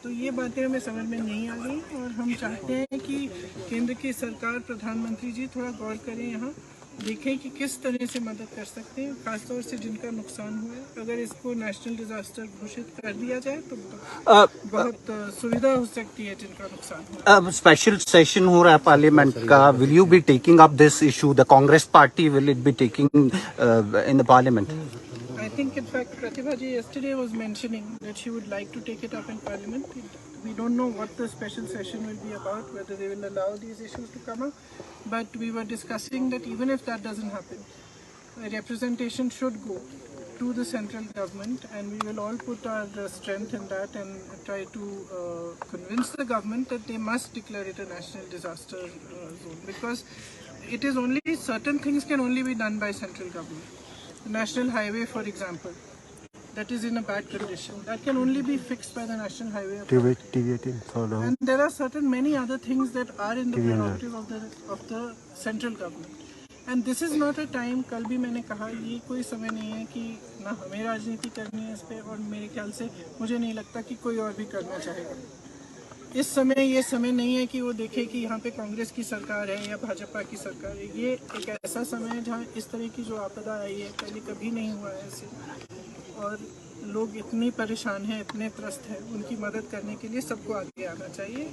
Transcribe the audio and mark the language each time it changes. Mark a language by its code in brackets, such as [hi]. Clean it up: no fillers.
[hi] तो ये बातें हमें समझ में नहीं आ गई और हम चाहते हैं कि केंद्र की सरकार, प्रधानमंत्री जी थोड़ा गौर करें, यहाँ देखें कि किस तरह से मदद कर सकते हैं, खासतौर से जिनका नुकसान हुआ है। अगर इसको नेशनल डिजास्टर घोषित कर दिया जाए तो बहुत सुविधा हो सकती है जिनका नुकसान हुआ है। [en] Special session हो रहा है पार्लियामेंट का, will you be taking up this issue? The Congress party will it be taking in the parliament? I think, in fact, Pratibha ji yesterday was mentioning that she would like to take it up in Parliament. We don't know what the special session will be about, whether they will allow these issues to come up. But we were discussing that even if that doesn't happen, a representation should go to the central government, and we will all put our strength in that and try to convince the government that they must declare it a national disaster zone, because it is only certain things can only be done by central government. The national highway, for example, that is in a bad condition, that can only be fixed by the National Highway Authority. And there are certain many other things that are in the prerogative of the central government. And this is not a time, [hi] कल भी मैंने कहा, ये कोई समय नहीं है कि ना हमें राजनीति करनी है इस पे, और मेरे ख्याल से मुझे नहीं लगता कि कोई और भी करना चाहेगा। इस समय ये समय नहीं है कि वो देखे कि यहाँ पे कांग्रेस की सरकार है या भाजपा की सरकार है। ये एक ऐसा समय है जहाँ इस तरह की जो आपदा आई है पहले कभी नहीं हुआ है ऐसे, और लोग इतनी परेशान हैं, इतने त्रस्त हैं, उनकी मदद करने के लिए सबको आगे आना चाहिए।